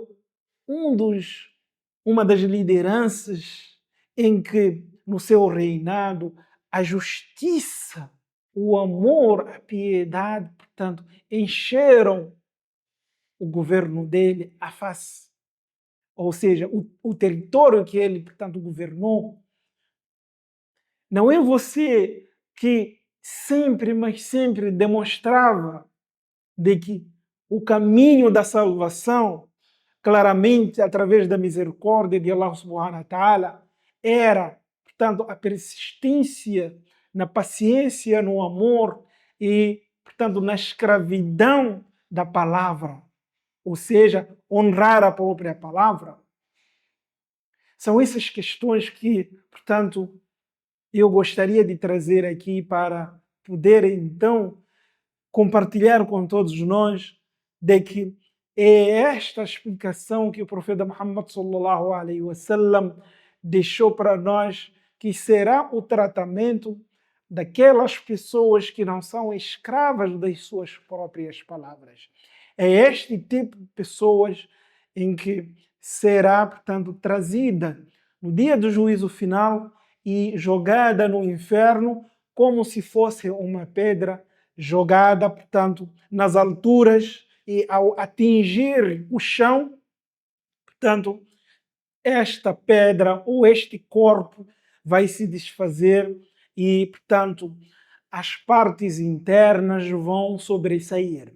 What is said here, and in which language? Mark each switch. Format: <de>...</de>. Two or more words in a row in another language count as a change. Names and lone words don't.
<pt>uma das lideranças em que, no seu reinado, a justiça, o amor, a piedade, portanto, encheram o governo dele, a face, ou seja, o território que ele, portanto, governou. Não é você que sempre, mas sempre demonstrava de que o caminho da salvação, claramente através da misericórdia de Allah</pt> <ar>سبحانه وتعالى,</ar> <pt>era, portanto, a persistência na paciência, no amor e, portanto, na escravidão da palavra, ou seja, honrar a própria palavra. São essas questões que, portanto, eu gostaria de trazer aqui para poder, então, compartilhar com todos nós de que é esta explicação que o profeta Muhammad</pt> <ar>صلى الله عليه وسلم</ar> <pt>deixou para nós, que será o tratamento daquelas pessoas que não são escravas das suas próprias palavras. É este tipo de pessoas em que será, portanto, trazida no dia do juízo final e jogada no inferno como se fosse uma pedra jogada, portanto, nas alturas, e ao atingir o chão, portanto, esta pedra ou este corpo vai se desfazer e, portanto, as partes internas vão sobressair.</pt>